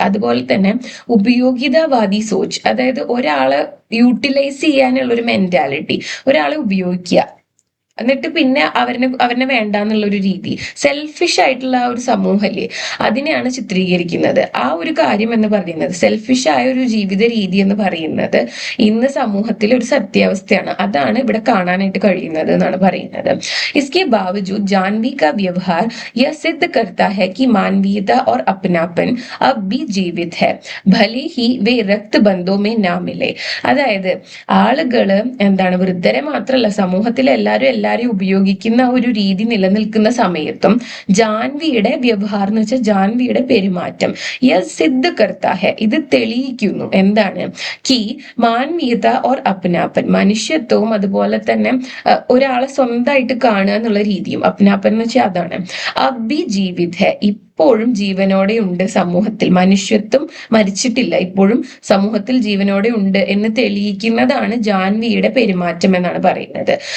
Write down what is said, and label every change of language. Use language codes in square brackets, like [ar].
[ml] അതുപോലെ തന്നെ ഉപയോഗിതവാദി സോച്ച്, അതായത് ഒരാളെ യൂട്ടിലൈസ് ചെയ്യാനുള്ള ഒരു മെന്റാലിറ്റി, ഒരാളെ ഉപയോഗിക്കുക എന്നിട്ട് പിന്നെ അവരെ വേണ്ട എന്നുള്ള ഒരു രീതി, സെൽഫിഷ് ആയിട്ടുള്ള ആ ഒരു സമൂഹല്ലേ, അതിനെയാണ് ചിത്രീകരിക്കുന്നത്. ആ ഒരു കാര്യം എന്ന് പറയുന്നത്, സെൽഫിഷ് ആയ ഒരു ജീവിത രീതി എന്ന് പറയുന്നത് ഇന്ന് സമൂഹത്തിലെ ഒരു സത്യാവസ്ഥയാണ്. അതാണ് ഇവിടെ കാണാനായിട്ട് കഴിയുന്നത് എന്നാണ് പറയുന്നത്. [hi] इसके बावजूद जानवी का व्यवहार यह सिद्ध करता है कि मानवीयता और अपनापन अब भी जीवित है, भले ही वे रक्तबंधों में ना मिले. [ml] അതായത് ആളുകള് എന്താണ്, വൃദ്ധരെ മാത്രമല്ല സമൂഹത്തിലെ എല്ലാവരും ഉപയോഗിക്കുന്ന ഒരു രീതി നിലനിൽക്കുന്ന സമയത്തും ജാൻവിയുടെ വ്യവഹാരം എന്ന് വെച്ചാൽ ജാൻവിയുടെ പെരുമാറ്റം [hi] സിദ്ധ കർത്താ ഹെ, [ml] ഇത് തെളിയിക്കുന്നു എന്താണ്, [hi] കി മാനവീയത ഓർ അപ്നാപ്പൻ, [ml] മനുഷ്യത്വവും അതുപോലെ തന്നെ ഒരാളെ സ്വന്തമായിട്ട് കാണുക എന്നുള്ള രീതിയും, അപ്നാപ്പൻ എന്ന് വെച്ചാൽ അതാണ്, [hi] അബി ജീവിത് ഹെ, [ml] ഇപ്പോഴും ജീവനോടെ ഉണ്ട് സമൂഹത്തിൽ, മനുഷ്യത്വം മരിച്ചിട്ടില്ല, ഇപ്പോഴും സമൂഹത്തിൽ ജീവനോടെ ഉണ്ട് എന്ന് തെളിയിക്കുന്നതാണ് ജാൻവിയുടെ പെരുമാറ്റം എന്നാണ് പറയുന്നത്.